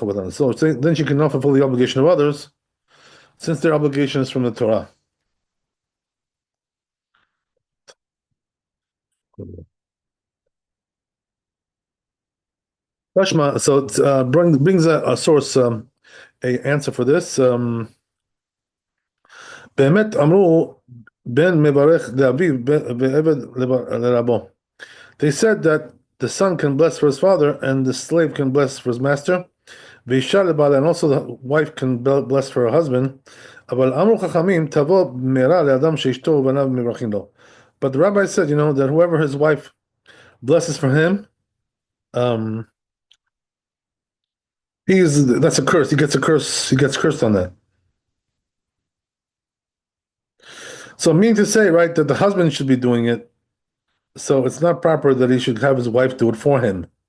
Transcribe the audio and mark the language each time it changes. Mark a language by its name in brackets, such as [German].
[English] So then she cannot fulfill the obligation of others, since their obligation is from the Torah. Tashma, so it brings a source, a answer for this. [Hebrew] באמת אמרו בן מברך לאביו ועבד לרבו. [English] They said that the son can bless for his father and the slave can bless for his master. [Hebrew] ואישה לבעלה, [English] and also the wife can bless for her husband. [Hebrew] אבל אמרו חכמים תבוא מהרה לאדם שאשתו ובניו מברכים לו. [English] But the rabbi said, that whoever his wife blesses for him, that's a curse. He gets a curse. He gets cursed on that. So meaning to say, right, that the husband should be doing it. So it's not proper that he should have his wife do it for him.